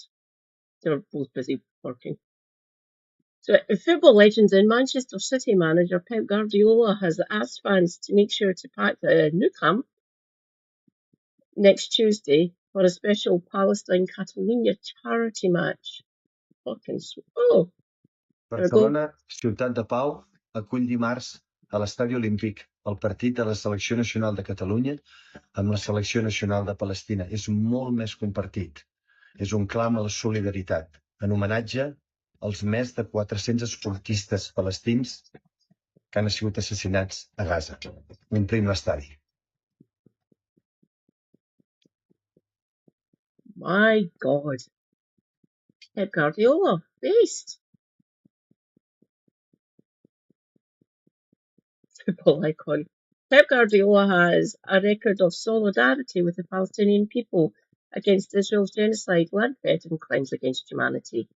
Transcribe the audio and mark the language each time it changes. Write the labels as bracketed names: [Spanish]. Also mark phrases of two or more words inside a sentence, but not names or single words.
[English] They were both busy working. So, football legend and Manchester City manager Pep Guardiola has asked fans to make sure to pack the Nou Camp next Tuesday for a special Palestine-Catalunya charity match. Fucking oh! [Catalan] Barcelona, Ciutat de Pau, acull dimarts a l'Estadi Olímpic el partit de la Selecció Nacional de Catalunya amb la Selecció Nacional de Palestina. És molt més que un partit. És un clam a la solidaritat, en homenatge als més de 400 esportistes palestins que han sigut assassinats a Gaza. Omplim l'estadi. [English] My God. Pep Guardiola, based. Football icon. Pep Guardiola has a record of solidarity with the Palestinian people against Israel's genocide, land theft and crimes against humanity.